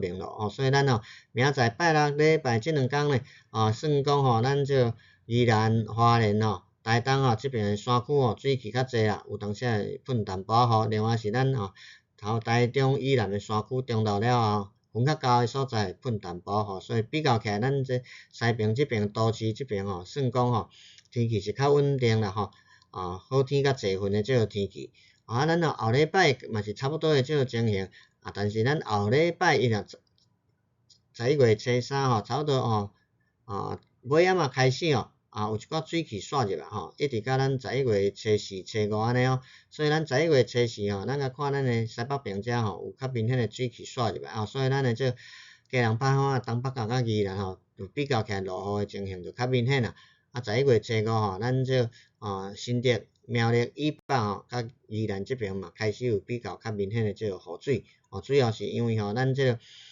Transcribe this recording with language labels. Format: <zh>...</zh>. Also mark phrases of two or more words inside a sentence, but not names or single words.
<nan>明咯，所以咱明仔载拜六礼拜这2天呢，算讲咱这宜兰花莲台东即边的山区水气较济啦，有当时会喷淡薄雨，另外是咱头台中以南的山区中昼了后，云较高的所在喷淡薄雨，所以比较起来，咱这西边这边都市这边算讲天气是较稳定啦好天较济云的即个天气，咱后礼拜嘛是差不多的即个情形，但是咱后礼拜伊若11月初3差不多尾仔开始有一寡水汽煞入来一直到咱11月初4、初5安尼所以咱11月初4咱甲看咱的西北边遮有较明显的水汽煞入来所以咱的这基隆北方东北角甲宜兰就比较起来落雨的情形就较明显啦，11月初5咱这新竹、苗栗以北甲宜兰这边嘛开始有比较明显的这个雨水主要是因为咱这个</nan>